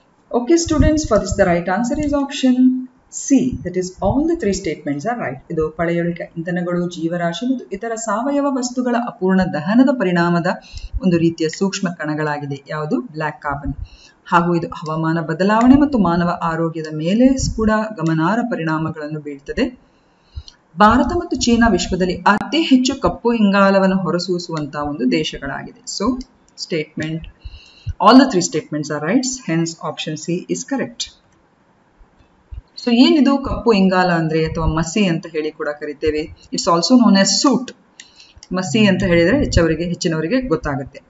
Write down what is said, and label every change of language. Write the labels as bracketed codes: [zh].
[en] Okay students, for this the right answer is option C. That is all the 3 statements are right. [kn] ಇದು ಪಳೆಯುಳಿಕೆ ಇಂಧನಗಳು, ಜೀವರಾಶಿ ಮತ್ತು ಇತರ ಸಾವಯವ ವಸ್ತುಗಳ ಅಪೂರ್ಣ ದಹನದ ಪರಿಣಾಮದ ಒಂದು ರೀತಿಯ ಸೂಕ್ಷ್ಮ ಕಣಗಳಾಗಿದೆ. ಯಾವುದು? Black carbon. ಹಾಗೂ ಇದು ಹವಾಮಾನ ಬದಲಾವಣೆ ಮತ್ತು ಮಾನವ ಆರೋಗ್ಯದ ಮೇಲೆ ಕೂಡ ಗಮನಾರ್ಹ ಪರಿಣಾಮಗಳನ್ನು ಬೀಳ್ತದೆ. ಭಾರತ ಮತ್ತು ಚೀನಾ ವಿಶ್ವದಲ್ಲಿ ಅತಿ ಹೆಚ್ಚು ಕಪ್ಪು ಇಂಗಾಲವನ್ನು ಹೊರಸೂಸುವಂತಹ ಒಂದು ದೇಶಗಳಾಗಿದೆ. [en] So statement, all the 3 statements are right, hence option C is correct. [kn] So ಏನಿದು ಕಪ್ಪು ಇಂಗಾಲ ಅಂದ್ರೆ ಅಥವಾ ಮಸಿ ಅಂತ ಹೇಳಿ ಕೂಡ ಕರಿತೇವೆ. [en] It's also known as soot. [kn] ಮಸಿ ಅಂತ ಹೇಳಿದ್ರೆ ಹೆಚ್ಚಿನವರಿಗೆ ಗೊತ್ತಾಗುತ್ತೆ.